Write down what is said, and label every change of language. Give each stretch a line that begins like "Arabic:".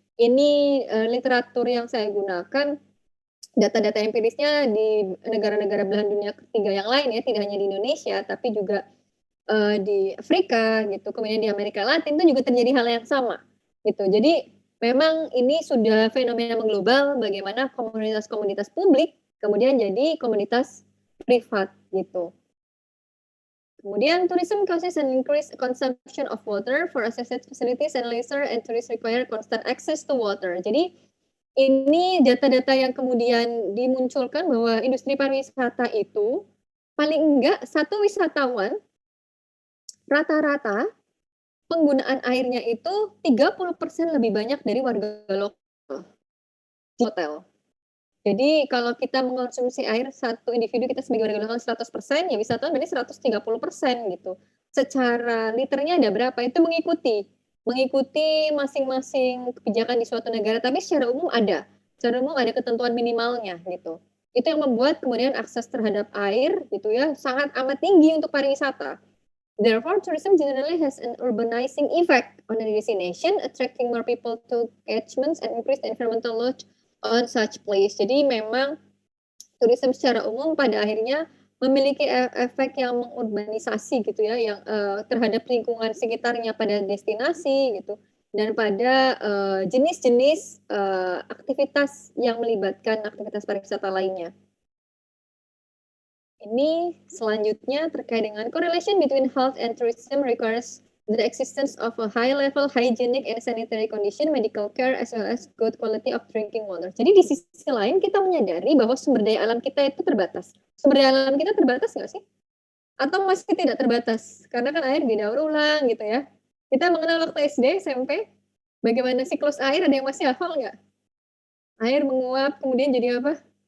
Indonesian: Ini literatur yang saya gunakan, data-data empirisnya di negara-negara belahan dunia ketiga yang lain ya, tidak hanya di Indonesia, tapi juga di Afrika gitu, kemudian di Amerika Latin itu juga terjadi hal yang sama gitu. Jadi memang ini sudah fenomena mengglobal bagaimana komunitas-komunitas publik kemudian jadi komunitas privat gitu.
English: Kemudian tourism causes an increased consumption of water for associated facilities and leisure and tourists require constant access to water.
Indonesian: Jadi ini data-data yang kemudian dimunculkan bahwa industri pariwisata itu paling enggak satu wisatawan rata-rata penggunaan airnya itu 30% lebih banyak dari warga lokal di hotel. Jadi kalau kita mengkonsumsi air satu individu kita sebagai warga lokal 100%, ya wisatawan berarti 130% gitu. Secara liternya ada berapa? Itu mengikuti masing-masing kebijakan di suatu negara, tapi secara umum ada ketentuan minimalnya gitu. Itu yang membuat kemudian akses terhadap air gitu ya sangat amat tinggi untuk pariwisata.
English: Therefore, tourism generally has an urbanizing effect on the destination, attracting more people to catchments and increase the environmental load on such place.
Indonesian: Jadi memang tourism secara umum pada akhirnya memiliki efek yang mengurbanisasi gitu ya, yang terhadap lingkungan sekitarnya pada destinasi gitu, dan pada jenis-jenis aktivitas yang melibatkan aktivitas pariwisata lainnya.
English: Ini selanjutnya terkait dengan correlation between health and tourism requires the existence of a high level hygienic and sanitary condition, medical care, as well as good quality of drinking water.
Indonesian: Jadi di sisi lain kita menyadari bahwa sumber daya alam kita itu terbatas. Sumber daya alam kita terbatas nggak sih? Atau masih tidak terbatas? Karena kan air didaur ulang gitu ya. Kita mengenal waktu SD, SMP, bagaimana siklus air, ada yang masih hafal nggak? Air menguap, kemudian jadi apa?